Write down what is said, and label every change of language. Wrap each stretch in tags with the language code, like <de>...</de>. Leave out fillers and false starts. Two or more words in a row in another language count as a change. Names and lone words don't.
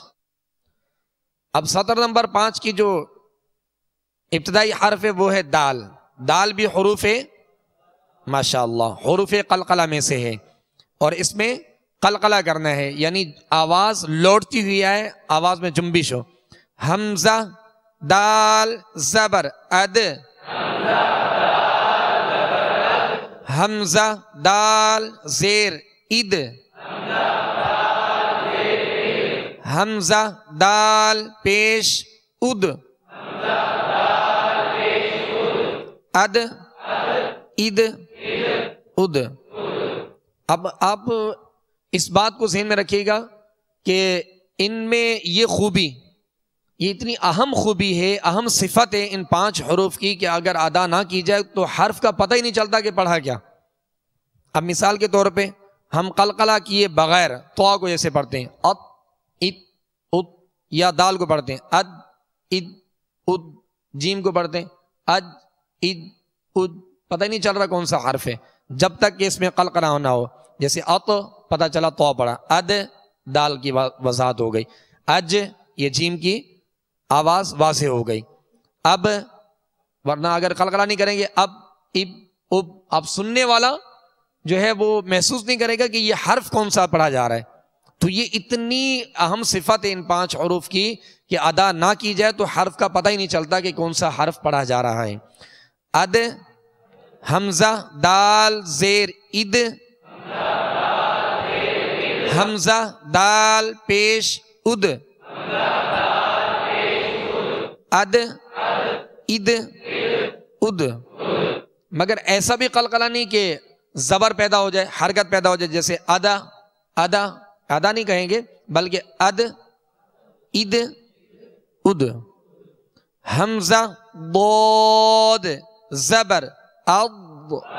<ur>اب سطر نمبر 5 کی جو ابتدائی حرف ہے وہ ہے دال. دال بھی حروف ماشاءاللہ حروف قلقلہ میں سے ہے اور اس میں قلقلہ کرنا ہے یعنی آواز لوٹتی ہوئی آئے، آواز میں جنبش ہو. حمزہ دال زبر اد. حمزہ دال زیر اد. حمزہ دال پیش اد. اد اد اد. اب آپ اس بات کو ذہن میں رکھیے گا کہ ان میں یہ خوبی، یہ اتنی اہم خوبی ہے، اہم صفت ہے ان 5 حروف کی کہ اگر ادا نہ کی جائے تو حرف کا پتہ ہی نہیں چلتا کہ پڑھا کیا. اب مثال کے طور پہ ہم قلقلہ کیے بغیر تو کو جیسے پڑھتے ہیں ات ات ات، یا دال کو پڑھتے ہیں اد اد اد. جیم کو پڑھتے ہیں اج اد اد. پتہ ہی نہیں چل رہا کون سا حرف ہے جب تک کہ اس میں قلقلہ ہونا ہو. جیسے ات پتہ چلا تو پڑھا، اد دال کی وضاحت ہو گئی، اج یہ جیم کی آواز واضح ہو گئی. اب ورنہ اگر قلقلہ نہیں کریں گے اب اب اب، اب سننے والا جو ہے وہ محسوس نہیں کرے گا کہ یہ حرف کون سا پڑھا جا رہا ہے. تو یہ اتنی اہم صفت ہے ان 5 حروف کی کہ ادا نہ کی جائے تو حرف کا پتہ ہی نہیں چلتا کہ کون سا حرف پڑھا جا رہا ہے. اد. حمزہ دال زیر اد. حمزہ دال پیش اد. اد اد اد. مگر ایسا بھی قلقلہ نہیں کہ زبر پیدا ہو جائے، حرکت پیدا ہو جائے، جیسے ادا ادا. ادا نہیں کہیں گے بلکہ اد اد اد. حمزہ ضاد زبر اض.</ur>